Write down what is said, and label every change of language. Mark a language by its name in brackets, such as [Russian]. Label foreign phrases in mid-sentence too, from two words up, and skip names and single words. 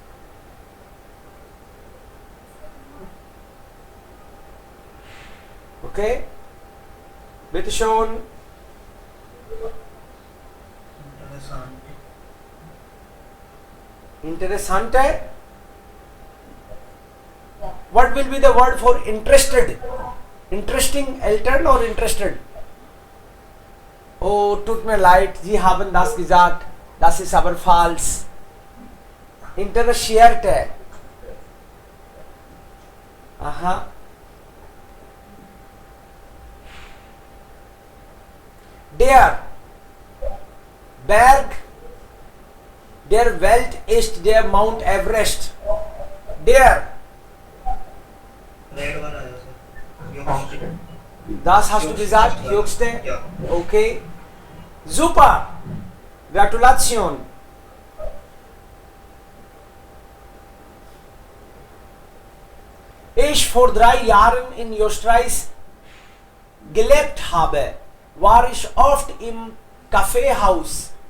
[German] Okay? Bitte schon. Interessant. Interessante. [English] What will be the word for interested? Interesting Eltern or interested? [German] Oh, tut mir leid, Sie haben das gesagt. Das ist aber falsch. Interessierte. Aha. Der Berg der Welt ist der Mount Everest. Der, [Hindi] Red वाला है सर. [German] Youngster. das hast du gesagt, höchste? Ja. Okay. Super. Gratulation. Ich vor 3 Jahren in Österreich gelebt habe, war ich oft im Kaffeehaus.